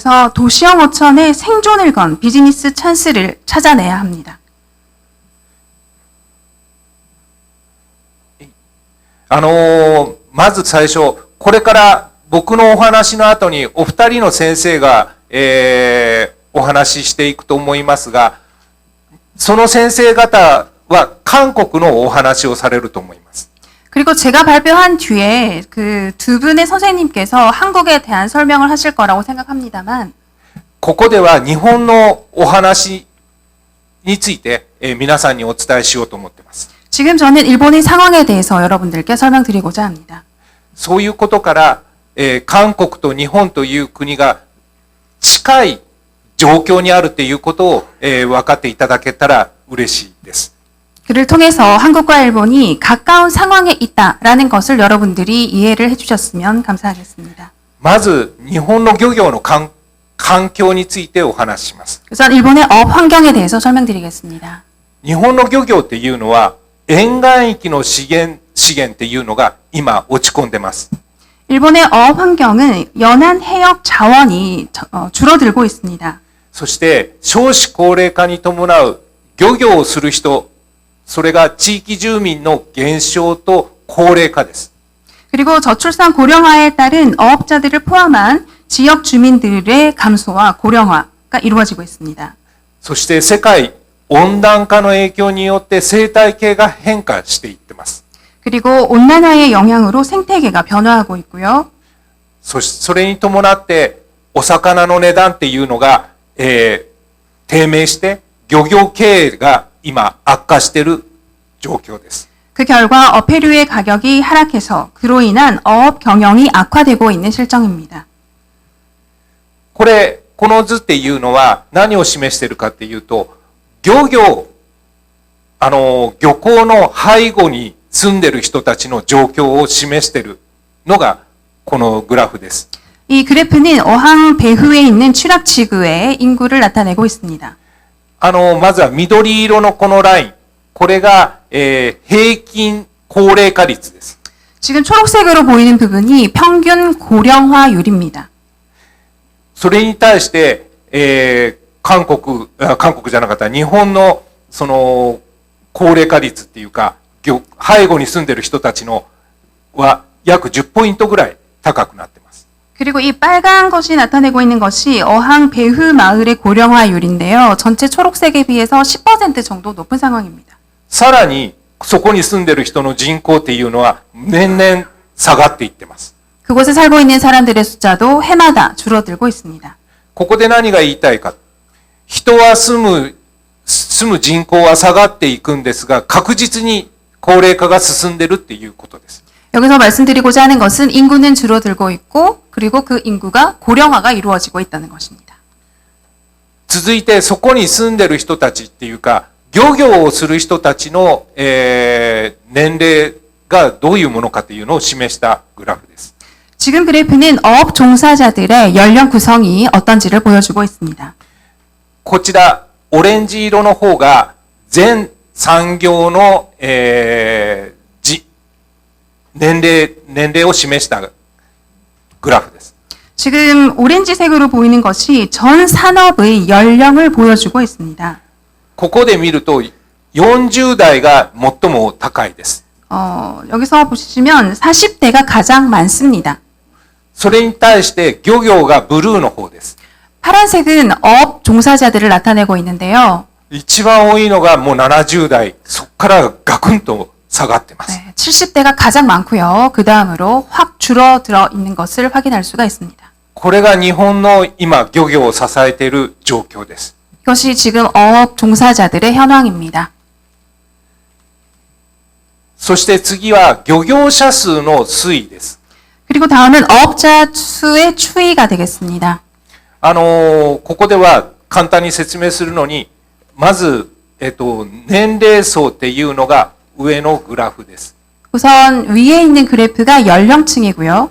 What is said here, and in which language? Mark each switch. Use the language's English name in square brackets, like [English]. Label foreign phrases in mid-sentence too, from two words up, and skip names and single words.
[Korean] 그래서 도시형 어촌의 생존을 건 비즈니스 찬스를 찾아내야 합니다. [Japanese] まず最初、これから僕のお話の後にお二人の先生が、お話ししていくと思いますが、その先生方は韓国のお話をされると思います。 [Korean] 그리고 제가 발표한 뒤에 그 두 분의 선생님께서 한국에 대한 설명을 하실 거라고 생각합니다만 [Japanese] ここでは日本のお話について、皆さんにお伝えしようと思っています。 [Korean] 지금 저는 일본의 상황에 대해서 여러분들께 설명드리고자 합니다. [Japanese] そういうことから、韓国と日本という国が近い状況にあるということを、分かっていただけたら嬉しいです。 [Korean] 그를 통해서 한국과 일본이 가까운 상황에 있다라는 것을 여러분들이 이해를 해주셨으면 감사하겠습니다. [Japanese] まず日本の漁業の環境についてお話しします。 [Korean] 우선 일본의 업 환경에 대해서 설명드리겠습니다. [Japanese] 日本の漁業っていうのは沿岸域の資源っていうのが今落ち込んでます。 [Korean] 일본의 업 환경은 연안 해역 자원이 줄어들고 있습니다. [Japanese] そして少子高齢化に伴う漁業をする人、それが地域住民の減少と高齢化です。 [Korean] 그리고 저출산 고령화에 따른 어업자들을 포함한 지역 주민들의 감소와 고령화가 이루어지고 있습니다. [Japanese] そして世界温暖化の影響によって生態系が変化していってます。 [Korean] 그리고 온난화의 영향으로 생태계가 변화하고 있고요. [Japanese] それに伴ってお魚の値段っていうのが、低迷して漁業経営が今悪化している状況です。 [Korean] 그 결과 어패류의 가격이 하락해서 그로 인한 어업 경영이 악화되고 있는 실정입니다. [Japanese] この図っていうのは何を示しているかっていうと、漁港の背後に住んでいる人たちの状況を示しているのがこのグラフです。 [Korean] 이 그래프는 어항 배후에 있는 취락지구의 인구를 나타내고 있습니다. [Japanese] まずは緑色のこのライン、これが、平均高齢化率です。 [Korean] 지금 초록색으로 보이는 부분이 평균 고령화율입니다. [Japanese] それに対して、韓国じゃなかった日本のその高齢化率っていうか、背後に住んでいる人たちのは約10ポイントぐらい高くなっています。 [Korean] 그리고 이 빨간 것이 나타내고 있는 것이 어항 배후 마을의 고령화율인데요. 전체 초록색에 비해서 10% 정도 높은 상황입니다. [Japanese] さらにそこに住んでいる人の人口っていうのは年々下がっていってます。 [Korean] 그곳에 살고 있는 사람들의 숫자도 해마다 줄어들고 있습니다. [Japanese] ここで何が言いたいか。人は住む人口は下がっていくんですが、確実に高齢化が進んでいるっていうことです。 [Korean] 여기서 말씀드리고자 하는 것은 인구는 줄어들고 있고 그리고 그 인구가 고령화가 이루어지고 있다는 것입니다. [Japanese] 続いてそこに住んでいる人たちっていうか、漁業をする人たちの、年齢がどういうものかというのを示したグラフです。 [Korean] 지금 그래프는 어업 종사자들의 연령 구성이 어떤지를 보여주고 있습니다. [Japanese] こちらオレンジ色の方が全産業の、年齢を示したグラフです。 [Korean] 지금 오렌지색으로 보이는 것이 전 산업의 연령을 보여주고 있습니다. [Japanese] ここで見ると40代が最も高いです。 [Korean] 여기서 보시면 40대가 가장 많습니다. [Japanese] それに対して漁業がブルーの方です。 [Korean] 파란색은 어업 종사자들을 나타내고 있는데요. [Japanese] 一番多いのがもう70代、そこからガクンと下がってます。 [Korean] 네, 70대가 가장 많고요. 그 다음으로 확 줄어들어 있는 것을 확인할 수가 있습니다. [Japanese] これが日本の今漁業を支えている状況です。 [Korean] 이것이 지금 어업 종사자들의 현황입니다. [Japanese] そして次は漁業者数の推移です。 [Korean] 그리고 다음은 어업자 수의 추이가 되겠습니다. [Japanese] ここでは簡単に説明するのに、まず、年齢層っていうのが上のグラフです。 [Korean] 우선 위에 있는 그래프가 연령층이고요.